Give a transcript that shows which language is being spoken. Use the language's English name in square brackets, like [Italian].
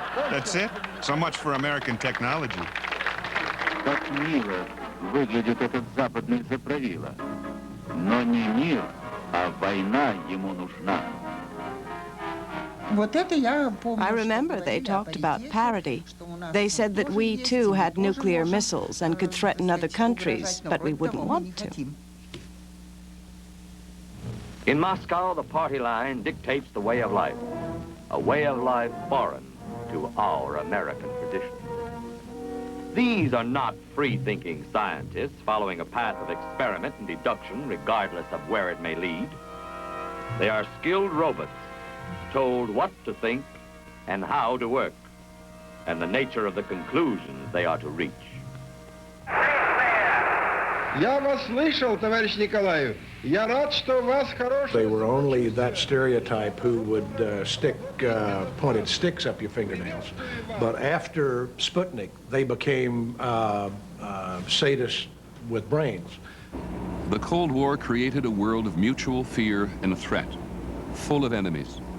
[English] That's it? So much for American technology. [Russian] Как мило выглядит этот западный заправила. Но не мир, а война ему нужна. [English] I remember they talked about parity. They said that we too had nuclear missiles and could threaten other countries, but we wouldn't want to. In Moscow, the party line dictates the way of life, a way of life foreign to our American tradition. These are not free-thinking scientists following a path of experiment and deduction regardless of where it may lead. They are skilled robots told what to think and how to work, and the nature of the conclusions they are to reach. [Russian] Я вас слышал, товарищ Николаев. Я рад, что у вас хороший... [English] They were only that stereotype who would stick pointed sticks up your fingernails. But after Sputnik, they became sadists with brains. The Cold War created a world of mutual fear and threat, full of enemies.